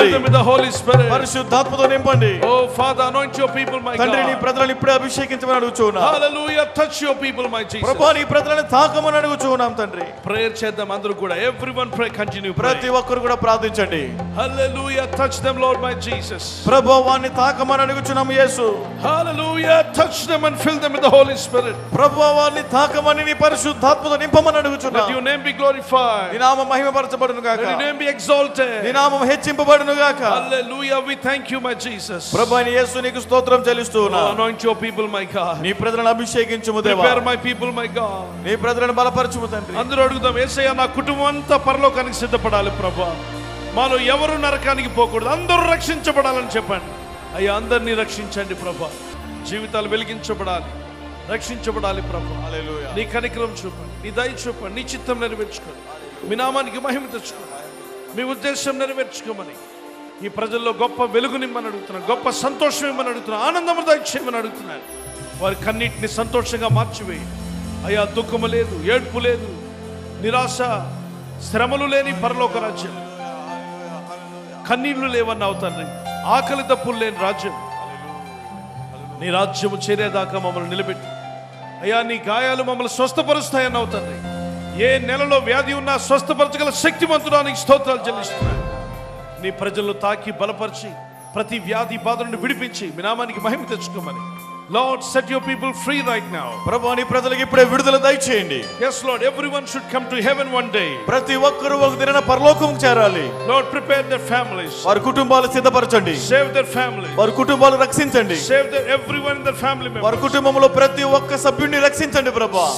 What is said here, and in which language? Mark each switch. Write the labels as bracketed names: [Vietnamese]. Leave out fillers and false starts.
[English] Fill them with the Holy Spirit. [Telugu] పరిశుద్ధాత్మతో నింపండి. [English] Oh Father, anoint your people, my God. [Telugu] తండ్రి నీ ప్రజలను ఇప్పుడే అభిషేకించమని అడుగుచున్నాను. [English] Hallelujah, touch your people, my Jesus. [Telugu] ప్రభువా నీ ప్రజలను తాకమని అడుగుచున్నాం తండ్రి. ప్రేయర్ చేద్దాం అందరూ కూడా. [English] Everyone pray, continue pray. [Telugu] ప్రతి ఒక్కరు కూడా ప్రార్థించండి. [English] Hallelujah, touch them, Lord my Jesus. [Telugu] ప్రభువా వారిని తాకమని అడుగుచున్నాము యేసు. [English] Hallelujah, touch them and fill them with the Holy Spirit. [Telugu] ప్రభువా వారిని తాకమని నీ పరిశుద్ధాత్మతో నింపమని అడుగుచున్నాము. [English] Let your name be glorified. [Telugu] నీ నామం మహిమపరచబడును గాక. [English] Let your name be exalted. [Telugu] నీ నామం హెచ్చింపబడును గాక. [English] Hallelujah, we thank you, my Jesus. [Telugu] ప్రభువా యేసు నీకు స్తోత్రం చెల్లిస్తున్నాను. [English] Anoint your people, my God. [Telugu] నీ ప్రజలను అభిషేకించుము దేవా. [English] Prepare my people, my God. [Telugu] నీ ప్రజలను బలపరచుము తండ్రి. అందరూ అడుగుదాం, యేసయ్యా నా కుటుంబం అంతా పరలోకానికి సిద్ధపడాలి ప్రభా. మాలో ఎవరు నరకానికి పోకూడదు, అందరూ రక్షించబడాలని చెప్పండి. అయ్యా అందరినీ రక్షించండి ప్రభా. జీవితాలు వెలిగించబడాలి, రక్షించబడాలి ప్రభా. హల్లెలూయా. నీ కనికరం చూపండి, నీ దయ చూపండి, నీ చిత్తం నెరవేర్చుకోండి, మీ నామానికి మహిమ తెచ్చుకోండి, మీ ఉద్దేశం నెరవేర్చుకోమని ఈ ప్రజల్లో గొప్ప వెలుగు నిమ్మని అడుగుతున్నాను, గొప్ప సంతోషం ఇమ్మని అడుగుతున్నాను, ఆనందము దయచేయమని అడుగుతున్నాను. వారి కన్నిటిని సంతోషంగా మార్చివేయి అయ్యా. దుఃఖము లేదు, ఏడ్పు లేదు, నిరాశ, శ్రమలు లేని పరలోక రాజ్యం, కన్నీళ్లు లేవన్నావు తండ్రి, ఆకలి దప్పులు లేని రాజ్యం. నీ రాజ్యము చేరేదాకా మమ్మల్ని నిలబెట్టి అయ్యా, నీ గాయాలు మమ్మల్ని స్వస్థపరుస్తాయన్నావు తండ్రి. ఏ నెలలో వ్యాధి ఉన్నా స్వస్థపరచగల శక్తివంతుడానికి స్తోత్రాలు చెల్లిస్తున్నాను. నీ ప్రజలను తాకి బలపరిచి ప్రతి వ్యాధి బాధ నుండి విడిపించి మీ నామానికి మహిమ తెచ్చుకోమని. [English] Lord, set your people free right now. [Telugu] ప్రభువా నీ ప్రజలకు ఇప్పుడే విడుదల దయచేయండి. [English] Yes Lord, everyone should come to heaven one day. [Telugu] ప్రతి ఒక్కరు ఒక దినాన పరలోకముకు చేరాలి. [English] Lord, prepare their families. [Telugu] వారి కుటుంబాలు సిద్ధపరచండి. [English] Save their families. [Telugu] వారి కుటుంబాలు రక్షించండి. [English] Save everyone in their family members. [Telugu] వారి కుటుంబంలో ప్రతి ఒక్క సభ్యుడిని రక్షించండి ప్రభువా.